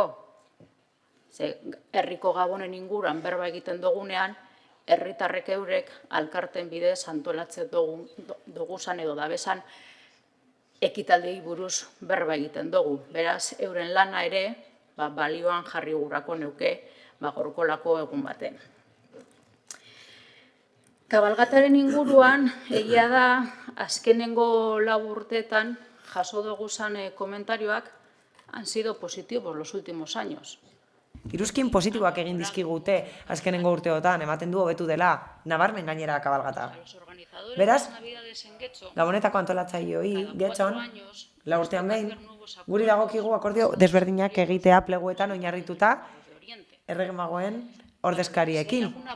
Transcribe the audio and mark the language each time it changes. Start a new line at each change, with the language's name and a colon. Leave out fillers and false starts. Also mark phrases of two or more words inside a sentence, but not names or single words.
Basque: Herriko Gabonen inguruan berba egiten dugunean, herritarrek eurek alkarten bidez antolatzen duguzan edo dabesan ekitaldei buruz berba egiten dugu. Beraz, euren lana ere balioan jarri gurako neuke gorkolako egun baten. Kabalgataren inguruan, egia da, azkenengo 4 urteetan jaso duguzan komentarioak
Spanish: han sido positivos los últimos años.
Basque: Iruzkin positiboak egin dizkigute azkenengo urteotan, ematen du hobetu dela, nabarmen gainera kabalgata. Beraz, Gabonetako antolatzaileoi, getxon, 4 urtean behin, guri dagokigu akordio desberdinak egitea pleguetan oinarrituta erregemagoen ordezkariekin.